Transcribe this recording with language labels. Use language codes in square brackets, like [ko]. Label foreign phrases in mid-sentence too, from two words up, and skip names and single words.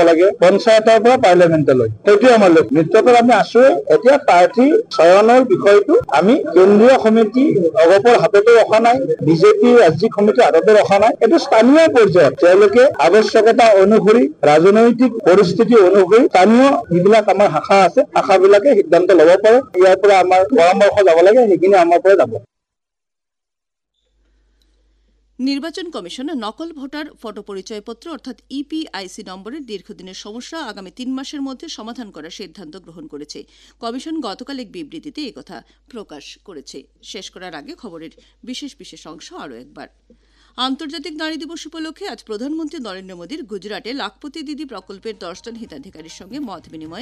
[as] লাগে পঞ্চায়তৰ পৰা পাৰ্লিয়ামেণ্টলৈ সেইটোৱে আমাৰ লক্ষ্য মিত্ৰতাত আমি আছো এতিয়া প্ৰাৰ্থী চয়নৰ বিষয়টো আমি কেন্দ্ৰীয় সমিতি অগপৰ হাততো ৰখা নাই বিজেপি ৰাজ্যিক সমিতিৰ হাততো ৰখা নাই এইটো স্থানীয় পৰ্যায়ত তেওঁলোকে আৱশ্যকতা অনুসৰি ৰাজনৈতিক পৰিস্থিতি অনুসৰি স্থানীয় যিবিলাক আমাৰ শাখা আছে শাখাবিলাকে সিদ্ধান্ত ল'ব পাৰে ইয়াৰ পৰা আমাৰ পৰামৰ্শ যাব লাগে সেইখিনি আমাৰ পৰা যাব [bn] নির্বাচন কমিশন নকল ভোটার ফটো পরিচয়পত্র অর্থাৎ EPIC নম্বরের দীর্ঘদিনের সমস্যা আগামী 3 মাসের মধ্যে সমাধান করার সিদ্ধান্ত গ্রহণ করেছে কমিশন গতকাল এক বিবৃতিতে একথা প্রকাশ করেছে শেষ করার আগে খবরের বিশেষ অংশ আরও একবার আন্তর্জাতিক নারী দিবস উপলক্ষে আজ প্রধানমন্ত্রী নরেন্দ্র মোদীর গুজরাটে লাখপতি দিদি প্রকল্পের 10 জন হিতাধিকারীর সঙ্গে মত বিনিময়।